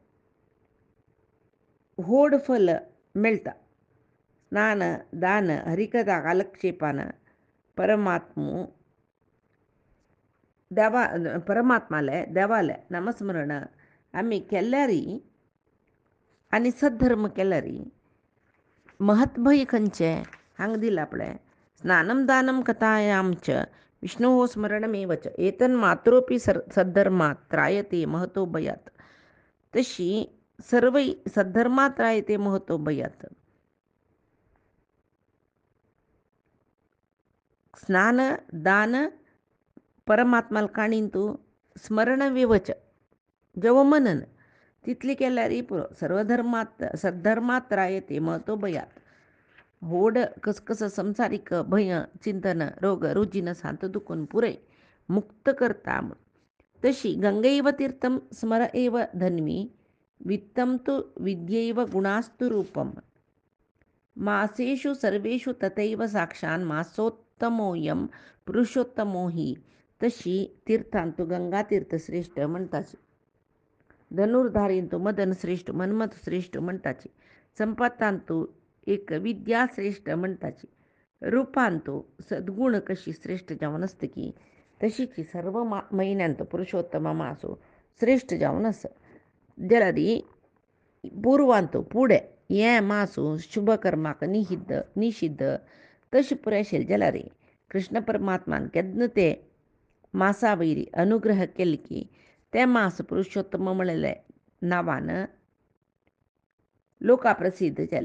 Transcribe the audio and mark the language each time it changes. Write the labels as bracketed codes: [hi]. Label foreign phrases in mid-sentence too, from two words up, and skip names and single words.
[kok] व्हड फल मेळटा स्नान दान हरिकथा कालक्षेपान परमात्माले देवाले नामस्मरण आमी केल्यार आनी सद्धर्म केल्यार महत्भय खंयचें हांगा दिलां पळय [sa] स्नानम दानम कथायां च विष्णोः स्मरणमेव च एतन्मात्रोपि सद्धर्मात् त्रायते महतो भयात् तशी सर्वै सद्धर्मात् त्रायते महतो भयात् [kok] स्नान दान परमात्माला काणींतू स्मरण विवच जेव मनन तितली केल्यार पुरो [sa] सर्वधर्मात सद्धर्मात रायते महतो भयात [kok] व्हड कसकस संसारीक भय चिंतन रोग रुजीन सांत दुखून पुरे मुक्त करता तशी [sa] गंगैव तीर्थम स्मर एव धन्वी वित्तं तु विद्यैव गुणास्तु रूपम मासेषु सर्वेषु तथैव साक्षान् मासोत्तमोऽयं पुरुषोत्तमो हि [kok] तशी तीर्थांतू गंगा तीर्थ श्रेष्ठ म्हणटाची धनुर्धारींतू मदन श्रेष्ठ मन्मथ श्रेष्ठ म्हणटाची संपतांतू एक विद्या श्रेष्ठ म्हणटाची रूपांतू सद्गुण कशी श्रेष्ठ जावन आसता की तशीची सर्व महिन्यांत पुरुषोत्तम मासो श्रेष्ठ जावन आसा. जलरी पूर्वांत पुढे हे मासो शुभकर्माक निषिद्ध तशी पुरे आशिल्ले जाल्यार कृष्ण परमात्मान केन्ना ते मासा वयरी अनुग्रह केले की ते मास पुरुषोत्तम म्हणले नांवान लोका प्रसिद्ध जाले.